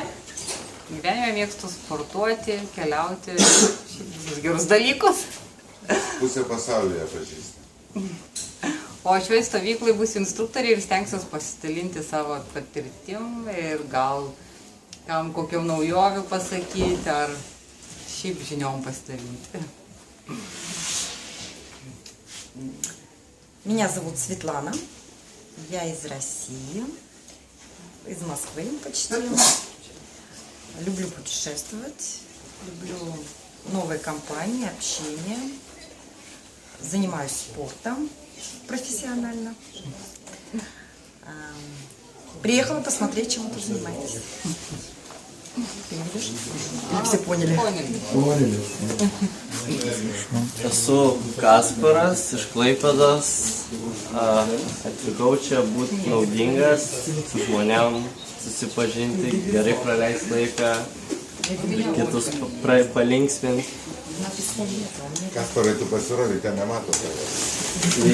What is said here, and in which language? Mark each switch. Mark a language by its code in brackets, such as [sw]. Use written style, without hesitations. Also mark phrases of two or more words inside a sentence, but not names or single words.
[lt] Gyvenime mėgstu sportuoti, keliauti, visus gerus dalykus. Pusę pasaulyje pažįstu. O šioje stovykloje būsiu instruktorė ir stengsiuosi pasidalinti savo patirtim ir gal kam kokiam naujovių pasakyti ar šiaip žiniom pasidalinti. [ru] Меня зовут Светлана, я из России, из Москвы почти. Люблю путешествовать, люблю новые компании, общение, занимаюсь спортом профессионально. Приехала посмотреть, чем вы тут занимаетесь. Ты видишь? Или все поняли? Поняли. [lt] Esu Kasparas iš Klaipėdos, atvykau čia būti naudingas, su žmonėm susipažinti, gerai praleisti laiką, kitus palinksminti. Kasparai, tu pasirodai, ten nemato tave.